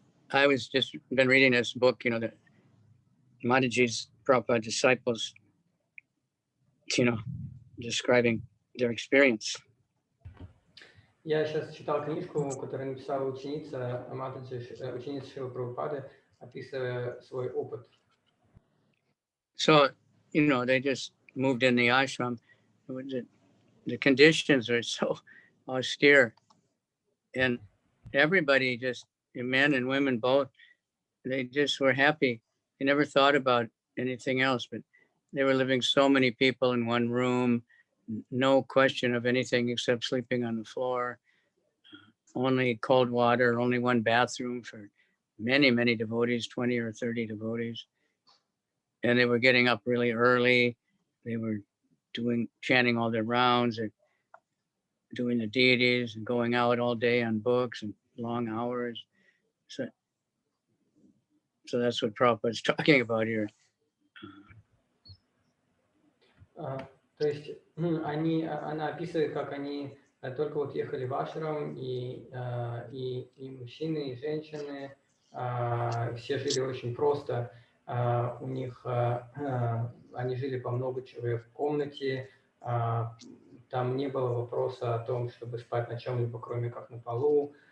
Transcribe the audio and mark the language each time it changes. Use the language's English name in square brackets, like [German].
[English] I was just been reading this book, the Mataji's Prabhupada disciples, describing their experience. [Russian] Я сейчас читал книжку, которую написала ученица Матаджи, ученица Шрилы Прабхупады, описывая свой опыт. [English] So, they just moved in the ashram. The conditions are so austere, and everybody just, men and women both, they just were happy. They never thought about anything else, but they were living so many people in one room, no question of anything except sleeping on the floor, only cold water, only one bathroom for many, many devotees, 20 or 30 devotees. And they were getting up really early. They were chanting all their rounds. doing the deities and going out all day on books and long hours. So that's what Prabhupada's talking about here. [Russian] То есть она описывает, как они только вот ехали в ашрам, и мужчины, и женщины, все жили очень просто. У них, они жили по много человек в комнате, там не было вопроса о том, чтобы спать на чем-либо, кроме как на полу.